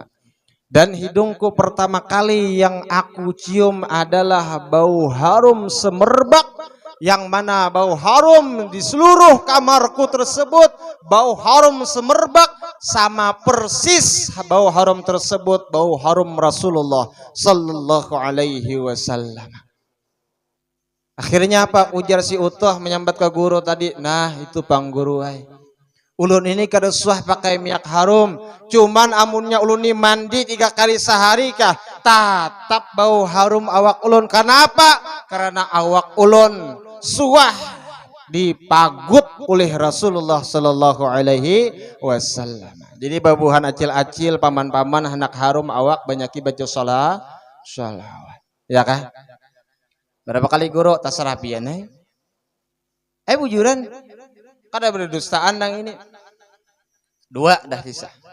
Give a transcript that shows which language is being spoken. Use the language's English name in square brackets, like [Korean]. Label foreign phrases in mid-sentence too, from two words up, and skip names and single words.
[Indonesian] Dan hidungku pertama kali yang aku cium adalah bau harum semerbak, yang mana bau harum di seluruh kamarku tersebut, bau harum semerbak sama persis bau harum tersebut, bau harum Rasulullah [Arabic] sallallahu alaihi wasallam. [Indonesian] Akhirnya apa? [Banjar] Ujar si Utuh menyambat ke guru tadi, nah itu pang guru ay. Ulun ini kada suah pakai minyak harum, cuman amunnya ulun ini mandi 3 kali sehari kah tatap bau harum awak ulun. Kenapa? Karena awak ulun suah dipagut oleh Rasulullah [Arabic] sallallahu alaihi wasallam. [Banjar] Jadi babuhan acil-acil, paman-paman hendak harum awak banyaki baca sholawat. Ya kah? Berapa kali guru terserah pian bujuran kada berdustaan nang ini. 2 dah kisah.